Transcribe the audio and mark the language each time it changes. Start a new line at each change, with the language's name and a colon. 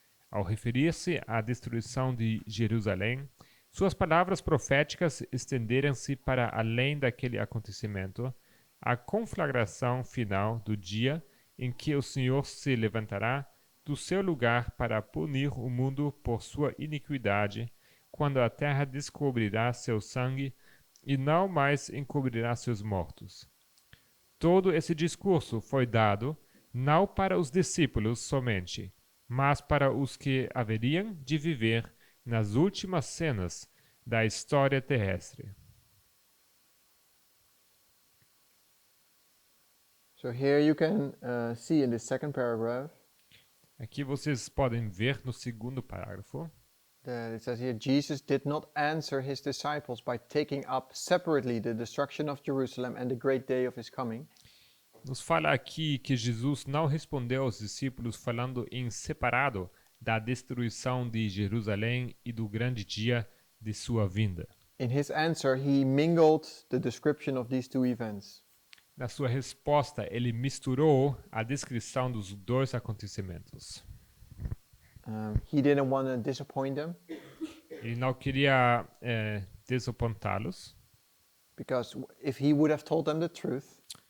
Portuguese: Ao referir-se à destruição de Jerusalém, suas palavras proféticas estenderam-se para além daquele acontecimento, a conflagração final do dia em que o Senhor se levantará do seu lugar para punir o mundo por sua iniquidade, quando a terra descobrirá seu sangue e não mais encobrirá seus mortos. Todo esse discurso foi dado não para os discípulos somente, mas para os que haveriam de viver nas últimas cenas da história terrestre.
English: So here you can see in the second paragraph
Portuguese: Aqui vocês podem ver no segundo parágrafo
English: that it says here, Jesus did not answer his disciples by taking up separately the destruction of Jerusalem and the great day of his coming.
Portuguese: Nos fala aqui que Jesus não respondeu aos discípulos falando em separado da destruição de Jerusalém e do grande dia de sua vinda.
English: In his answer, he mingled the description of these two events.
Portuguese: Na sua resposta, ele misturou a descrição dos dois acontecimentos.
English: He didn't want to disappoint them
Portuguese: Ele não queria desapontá-los,
English: Because if he would have told them the truth,